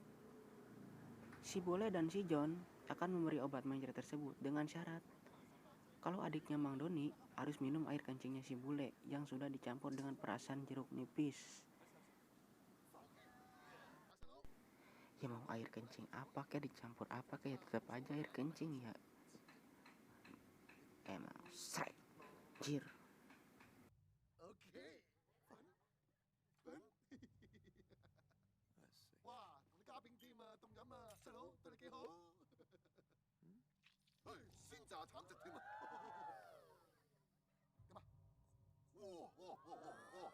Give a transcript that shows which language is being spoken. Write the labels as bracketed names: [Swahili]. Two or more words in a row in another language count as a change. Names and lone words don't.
[Indonesian] Si Bule dan si John akan memberi obat mencret tersebut dengan syarat kalau adiknya Mang Doni harus minum air kencingnya si Bule yang sudah dicampur dengan perasan jeruk nipis. Ya mau air kencing apa kayak dicampur apa kayak tetap aja air kencing ya. Emang srek, jir. [English] Okay. Fun. Fun. [Cantonese] Wow, 同你加冰添啊，凍飲啊，細佬對你幾好。嘿，鮮榨橙汁添啊。點啊？哇哇哇哇！